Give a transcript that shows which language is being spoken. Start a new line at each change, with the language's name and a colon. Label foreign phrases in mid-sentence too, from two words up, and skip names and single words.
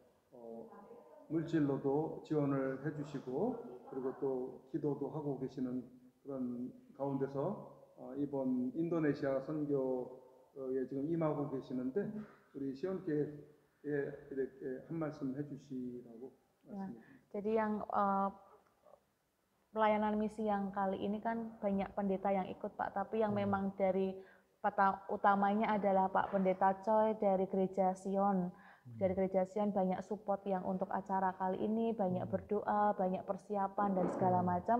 Korean: 물질로도 지원을 해주시고 그리고 또 기도도 하고 계시는 그런 가운데서 이번 인도네시아 선교에 지금 임하고 계시는데 우리 시온교회에 이렇게 한 말씀 해주시라고 말씀드립니다.
Indonesian: Jadi yang pelayanan misi yang kali ini kan banyak pendeta yang ikut Pak, tapi yang memang dari utamanya adalah Pak Pendeta Choi dari Gereja Sion. Dari Gereja Sion banyak support yang untuk acara kali ini, banyak berdoa, banyak persiapan dan segala macam.